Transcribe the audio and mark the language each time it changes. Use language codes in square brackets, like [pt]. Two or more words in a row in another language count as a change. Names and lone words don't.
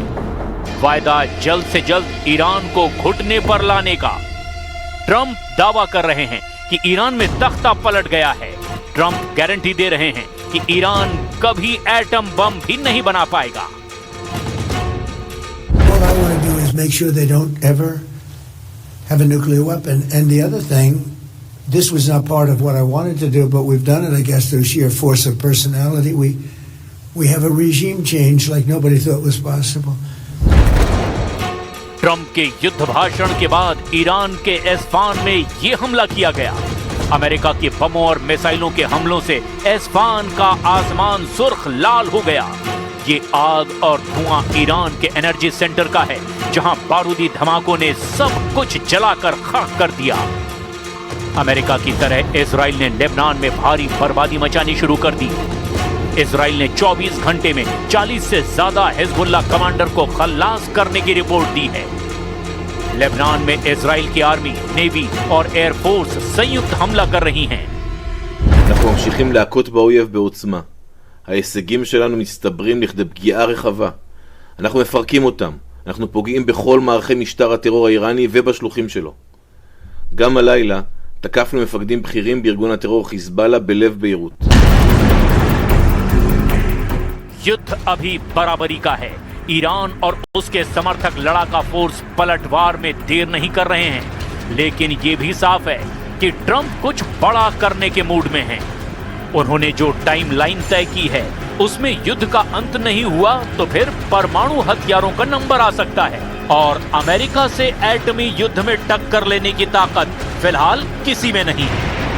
[hi] वायदा जल्द से जल्द ईरान को घुटने पर लाने का। ट्रंप दावा कर रहे हैं कि ईरान में तख्ता पलट गया है। ट्रंप गारंटी दे रहे हैं कि ईरान कभी एटम बम भी नहीं बना पाएगा। [en] is make sure they don't ever have a nuclear weapon. And the other thing, this was not part of what I wanted to do, but we've done it, I guess, through sheer force of personality. We have a regime change like nobody thought was possible. [hi] ट्रंप के युद्ध भाषण के बाद ईरान के एस्फान में ये हमला किया गया। अमेरिका के बमों और मिसाइलों के हमलों से एस्फान का आसमान सुर्ख लाल हो गया। ये आग और धुआं ईरान के [en] energy center [hi] का है, जहां बारूदी धमाकों ने सब कुछ जलाकर खाक कर दिया। अमेरिका की तरह इजराइल ने लेबनान में भारी बर्बादी मचानी शुरू कर दी। इजराइल ने 24 घंटे में 40 से ज्यादा हिजबुल्लाह कमांडर को खल्लास करने की रिपोर्ट दी है। लेबनान में इजराइल की आर्मी, नेवी और एयरफोर्स संयुक्त हमला कर रही हैं। [he] אנחנו ממשיכים להכות באויב בעוצמה. ההישגים שלנו מסתברים לכדי פגיעה רחבה. אנחנו מפרקים אותם. אנחנו פוגעים בכל מערכי משטר הטרור האיראני ובשלוחים שלו. גם הלילה תקפנו מפקדים בכירים בארגון הטרור חיזבאללה בלב ביירות. [hi] युद्ध अभी बराबरी का है। ईरान और उसके समर्थक लड़ाका फोर्स पलटवार में देर नहीं कर रहे हैं, लेकिन ये भी साफ है कि ट्रंप कुछ बड़ा करने के मूड में हैं। उन्होंने जो टाइमलाइन तय की है, उसमें युद्ध का अंत नहीं हुआ तो फिर परमाणु हथियारों का नंबर आ सकता है और अमेरिका से एटमी युद्ध में टक्कर लेने की ताकत फिलहाल किसी में नहीं है।